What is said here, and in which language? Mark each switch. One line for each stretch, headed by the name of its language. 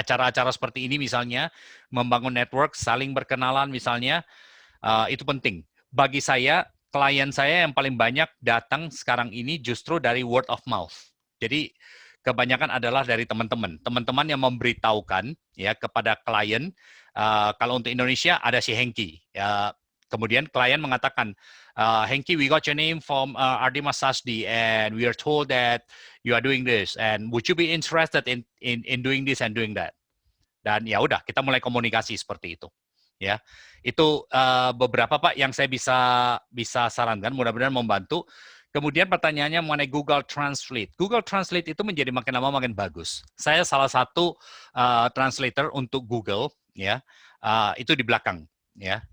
Indonesian: Acara-acara seperti ini misalnya membangun network, saling berkenalan misalnya, itu penting. Bagi saya, klien saya yang paling banyak datang sekarang ini justru dari
English: word of mouth.
Indonesian: Jadi kebanyakan adalah dari teman-teman yang memberitahukan, ya, kepada klien. Kalau untuk Indonesia ada si Hengki. Kemudian klien mengatakan,
English: Hengki, we got your name from Ardimas Sasdi, and we are told that you are doing this, and would you be interested in doing this and doing that?
Indonesian: Dan ya udah, kita mulai komunikasi seperti itu. Ya, itu beberapa Pak yang saya bisa sarankan, mudah-mudahan membantu. Kemudian pertanyaannya mengenai Google Translate. Google Translate itu menjadi makin lama makin bagus. Saya salah satu translator untuk Google, ya, itu di belakang, ya.